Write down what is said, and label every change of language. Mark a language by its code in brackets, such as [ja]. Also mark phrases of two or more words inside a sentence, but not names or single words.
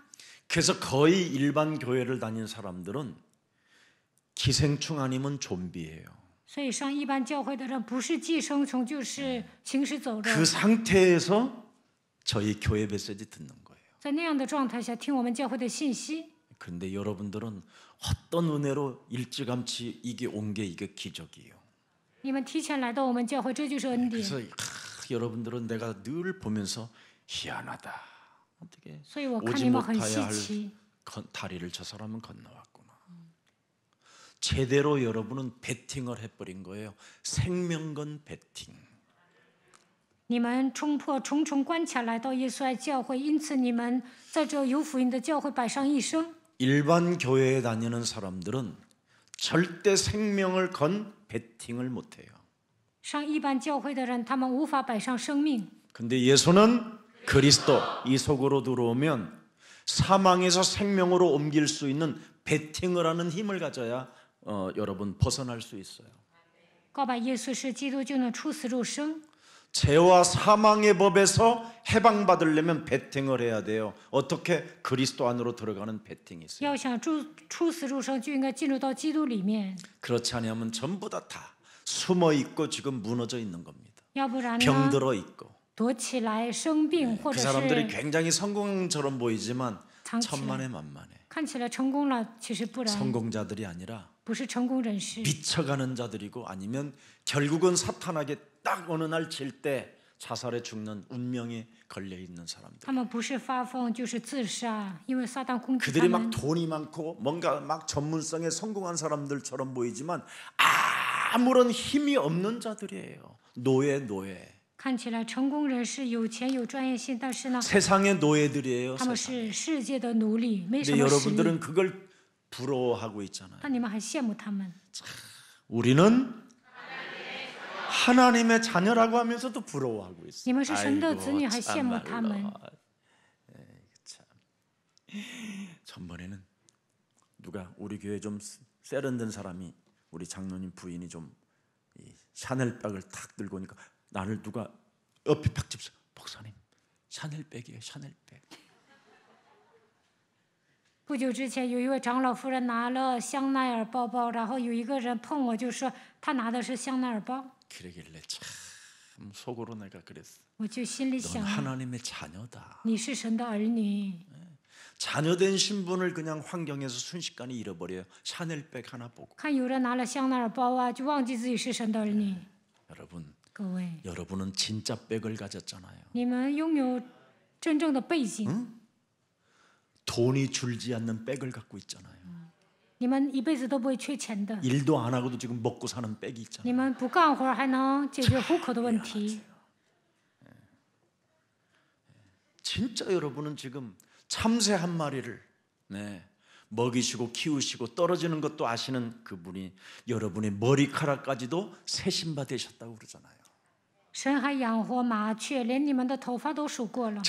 [ko] 그래서 거의 일반 교회를 다닌 사람들은 기생충 아니면 좀비예요. [zh] 所以上一般教会的人不是寄生虫就是行尸走肉。 [ko] 그 상태에서 저희 교회 메시지 듣는 거예요. [zh] 在那样的状态下听我们教会的信息， [ko] 그런데 여러분들은 어떤 은혜로 일찌감치 이게 온 게 이게 기적이에요. [zh] 你们提前来到我们教会，这就是恩典。 [ko] 그래서 여러분들은 내가 늘 보면서 희한하다. 어떻게 [zh] 所以我看 [ko] 오지 [zh] 你们很 [ko] 못해야 [zh] 稀奇。 [ko] 할 다리를 저 사람은 건너왔구나. 제대로 여러분은 베팅을 해버린 거예요. 생명건 베팅. [zh] 你们冲破重重关卡来到耶稣爱教会，因此你们在这有福音的教会摆上一生。 [ko] 일반 교회에 다니는 사람들은 절대 생명을 건 베팅을 못해요. [zh] 上一般教会的人，他们无法摆上生命。 [ko] 근데 예수는 그리스도 이 속으로 들어오면 사망에서 생명으로 옮길 수 있는 베팅을 하는 힘을 가져야 여러분 벗어날 수 있어요. [zh] 告白耶稣是基督，就能出死入生。 [ko] 죄와 사망의 법에서 해방받으려면 베팅을 해야 돼요. 어떻게? 그리스도 안으로 들어가는 베팅이 있어요. [zh] 要想出死入生，就应该进入到基督里面。 [ko] 그렇지 않으면 전부 다 숨어 있고 지금 무너져 있는 겁니다. [zh] 要不然呢， [ko] 병들어 있고. [zh] 躲起来生病，或 [ko] 그 [zh] 者 [ko] 사람들이 [zh] 是 [ko] 굉장히 성공처럼 보이지만 [zh] 藏起来， [ko] 천만에만만해. [zh] 看起来成功了，其实不然， [ko] 성공자들이 아니라 [zh] 不是成功人士。 [ko] 미쳐가는 자들이고 아니면 결국은 사탄에게 딱 어느 날 질 때 자살에 죽는 운명에 걸려 있는 사람들. [zh] 他们不是发疯就是自杀，因为撒旦攻击 [ko] 그들이 [zh] 他 [ko] 막 [zh] 们。 [ko] 돈이 많고 뭔가 막 전문성에 성공한 사람들처럼 보이지만 아무런 힘이 없는 자들이에요. 노예. [zh] 看起来成功人士有钱有专业性，但是呢， [ko] 세상의 노예들이에요. [zh] 他们 [ko] 세상. [zh] 是世界的奴隶，没什 [ko] 근데 [zh] 么实力。 [ko] 여러분들은 그걸 부러워하고 있잖아요. [zh] 但你们还羡慕他们。 [ko] 우리는 하나님의 자녀라고 하면서도 부러워하고 있어요. [zh] 你们是神的子女， [ko] 아이고, [zh] 还羡慕他们。 [ko] 참말로. 참. 전번에는 누가 우리 교회 좀 세련된 사람이 우리 장로님 부인이 좀 이 샤넬백을 탁 들고 오니까 나를 누가 옆에 팍 집어 목사님 샤넬백이에요. 샤넬백. [zh] 不久之前，有一位长老夫人拿了香奈儿包包，然后有一个人碰我，就说他拿的是香奈儿包， [ko] 그러길래 참 속으로 내가 그랬어. [zh] 我就心里 [ko] 넌 [zh] 想， [ko] 하나님의 자녀다. [zh] 你是神的儿女。 [ko] 자녀된 신분을 그냥 환경에서 순식간에 잃어버려요. 샤넬백 하나 보고. [zh] 看有人拿了香奈儿包啊，就忘记自己是神的儿女。 [ko] 여러분, [zh] 各位， [ko] 여러분은 진짜 백을 가졌잖아요. [zh] 你们拥有真正的背景， [ko] 돈이 줄지 않는 백을 갖고 있잖아요. [zh] 你们一辈子都不会缺钱的。 [ko] 일도 안 하고도 지금 먹고 사는 백이 [zh] 你 [ko] 있잖아요. [zh] 们不干活还能解决糊口的问题。 [ko] 진짜 여러분은 지금 참새 한 마리를 먹이시고 키우시고 떨어지는 것도 아시는 그분이 여러분의 머리카락까지도 새신바 되셨다고 그러잖아요. [zh] 神还养活麻雀，连你们的头发都数过了。